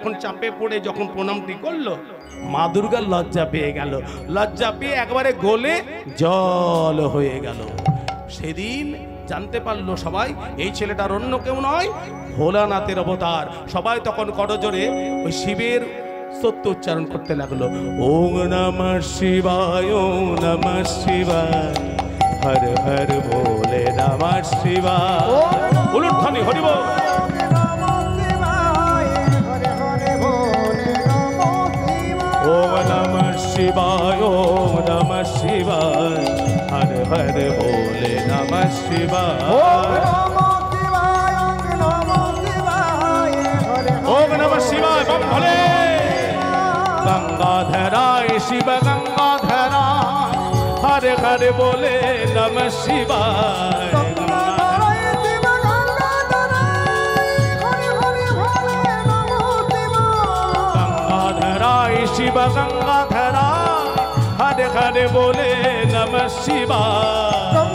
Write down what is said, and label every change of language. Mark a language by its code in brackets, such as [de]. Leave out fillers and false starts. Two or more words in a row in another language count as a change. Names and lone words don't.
[bn] এখন চাপে পড়ে যখন প্রণামটি করলো, মা দুর্গার লজ্জা পেয়ে গেল। লজ্জা পেয়ে একবারে গলে জল হয়ে গেল। সেদিন জানতে পারলো সবাই, এই ছেলেটার অন্য কেউ নয়, ভোলানাথের অবতার। সবাই তখন করজোরে ওই শিবের সত্য উচ্চারণ করতে লাগলো, [sa] ॐ नमः शिवाय, ॐ नमः शिवाय, हर हर भोले नमः शिवाय। [bn] উলুধ্বনি হরি বল। [sa] ॐ नमः शिवाय, ॐ नमः शिवाय, हर हर भोले नमः शिवाय। ॐ नमः शिवाय बम भोले। गङ्गाधराय शिव गङ्गाधराय, हर हर बोले नमः शिवाय। गङ्गाधराय शिव गङ्गाधराय, हर हर बोले नमः शिवाय।